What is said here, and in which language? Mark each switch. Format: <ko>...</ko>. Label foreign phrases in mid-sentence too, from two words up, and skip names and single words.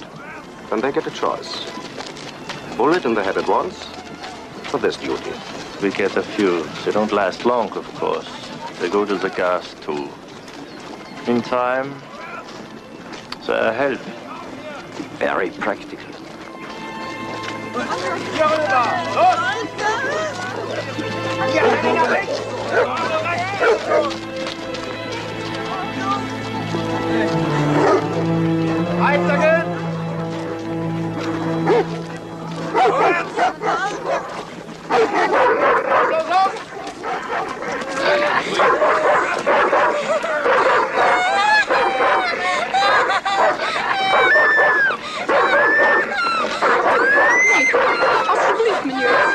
<en>Then they get a choice. Bullet in the head at once, for this duty. We get a few. They don't last long, of course. They go to the gas too. In time, they are help. Very practical.</en> <de>Weitergehen! Los, los!</de> <nl>Alsjeblieft, meneer.</nl>